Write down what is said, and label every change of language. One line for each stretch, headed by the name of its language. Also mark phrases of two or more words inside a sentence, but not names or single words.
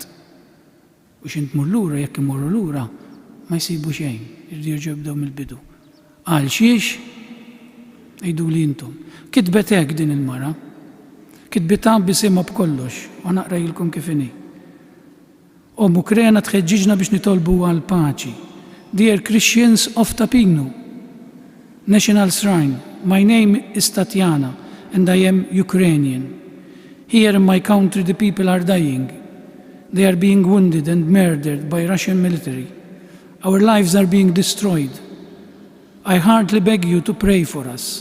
Maltese: U x'int tmur lura jekk imorru lura ma jsibu xejn, irridu jerġgħu jibdew mill-bidu. Għal xiex Ejdu li jintom. Kitbet hekk din il-mara. Kitbitha bisimha b'kollox, u naqrajilkom kif inhi. Ukrena tħeġġiġna biex nitolbu għal paċi.
English: Dear Christians of Tapinu, National Shrine, my name is Tatiana and I am Ukrainian. Here in my country the people are dying. They are being wounded and murdered by Russian military. Our lives are being destroyed. I heartily beg you to pray for us.